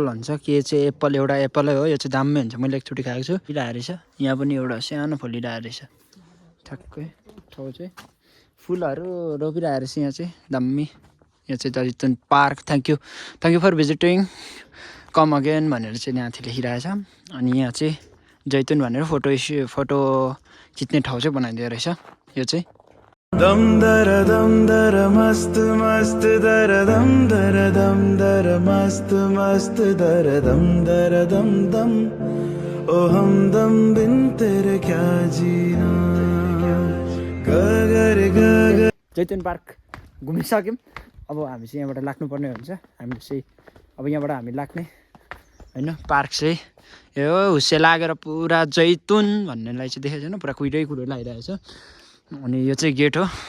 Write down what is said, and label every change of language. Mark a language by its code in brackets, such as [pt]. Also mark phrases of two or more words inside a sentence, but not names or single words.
[ne] भन्छ के चाहिँ एप्पल एउटा एप्पलै हो यो चाहिँ दामी हुन्छ मैले एकचोटि खाएको छु फुलिरहेको रहेछ यहाँ पनि एउटा सानो फुलिरहेको रहेछ ठ्याक्कै ठाउँ चाहिँ फुलहरू रोपिरहेको रहेछ यहाँ चाहिँ दामी यो चाहिँ जैतुन पार्क [en] thank you for visiting come again [ne] भनेर चाहिँ माथि लेखिरहेछ अनि यहाँ चाहिँ जैतुन भनेर फोटो खिच्ने ठाउँ चाहिँ बनाइदिएको रहेछ यो चाहिँ [hi] दम दर मस्त मस्त दर दर मस्त मस्त दर दम ओ हम दम बिन तेरे क्या जीना गगर [ne] जैतुन पार्क घुमिसक्यौँ अब हामी चाहिँ यहाँबाट लाग्नुपर्ने हुन्छ हामीले चाहिँ अब यहाँबाट हामी लाग्ने हैन पार्क चाहिँ यो हुस्से लागेर पुरा जैतुन भन्नेलाई चाहिँ देखेको छैन पुरा कुहिरो लागिरहेछ अनि यो चाहिँ गेट हो